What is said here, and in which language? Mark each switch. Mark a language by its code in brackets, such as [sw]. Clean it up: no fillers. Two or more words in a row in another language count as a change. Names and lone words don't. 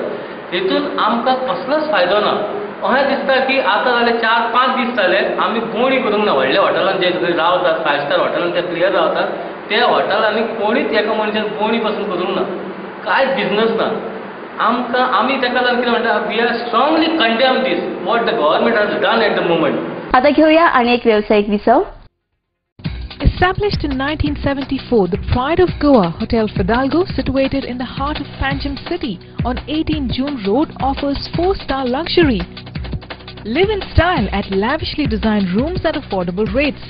[kok] हितून आमकां कसलोच फायदो ना. अशें दिसता की आतां जाले 4-5 दीस जाले आमी भोंवडी करूंक ना. व्हडल्या हॉटेलांत जे थंय रावतात, 5 स्टार हॉटेलांत ते प्लेयर रावतात, त्या हॉटेलांनी कोणीच एका मनशान भोंवडी पासून करूंक ना. कांयच बिजनस ना. आमी ताका लागून कितें म्हणटा, [en] we are strongly condemn this what the government has done at the moment. [kok] आता घेऊया आणि एक व्यावसायिक विसव. [en] Established in 1974, the Pride of Goa, Hotel Fidalgo, situated in the heart of Panjim city on 18 June Road, offers 4-star luxury. Live in style at lavishly designed rooms at affordable rates.